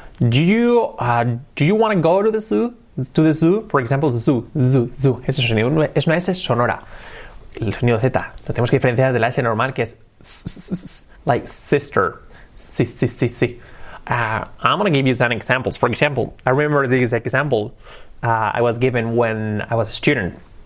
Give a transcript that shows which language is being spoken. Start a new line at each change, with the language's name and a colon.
English: Do you want to go to the zoo? To the zoo? For example, zoo. Zoo. Zoo.
Spanish: Ese sonido es una S sonora. El sonido Z. Lo tenemos que diferenciar de la S normal que es
English: like sister. Si. I'm going to give you some examples. For example, I remember this example I was given when I was a student.